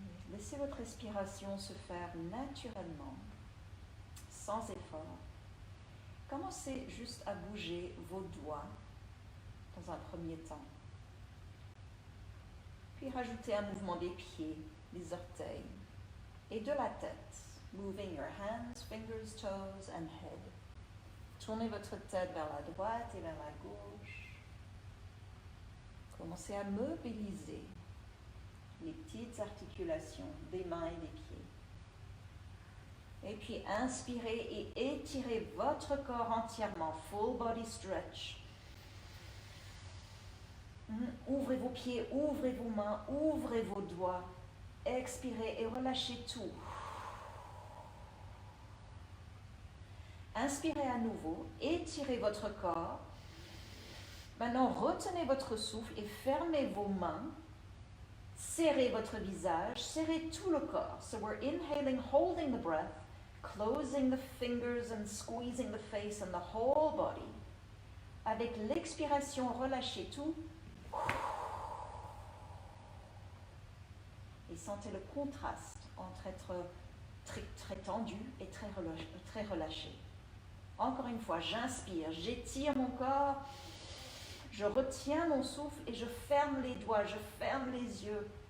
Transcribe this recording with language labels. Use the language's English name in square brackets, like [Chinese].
[French] Laissez votre respiration se faire naturellement, sans effort. Commencez juste à bouger vos doigts dans un premier temps. Puis rajoutez un mouvement des pieds, des orteils et de la tête. [English] Moving your hands, fingers, toes and head. [French] Tournez votre tête vers la droite et vers la gauche. Commencez à mobiliser les petites articulations des mains et des pieds. Et puis inspirez et étirez votre corps entièrement, [English] full body stretch. [French] Ouvrez vos pieds, ouvrez vos mains, ouvrez vos doigts. Expirez et relâchez tout. Inspirez à nouveau, étirez votre corps. Maintenant, retenez votre souffle et fermez vos mains. Serrez votre visage, serrez tout le corps. [English] So we're inhaling, holding the breath, closing the fingers and squeezing the face and the whole body. [French] Avec l'expiration, relâchez tout. Et sentez le contraste entre être très tendu et très relâché. Encore une fois, j'inspire, j'étire mon corps, je retiens mon souffle et je ferme les doigts, je ferme les yeux.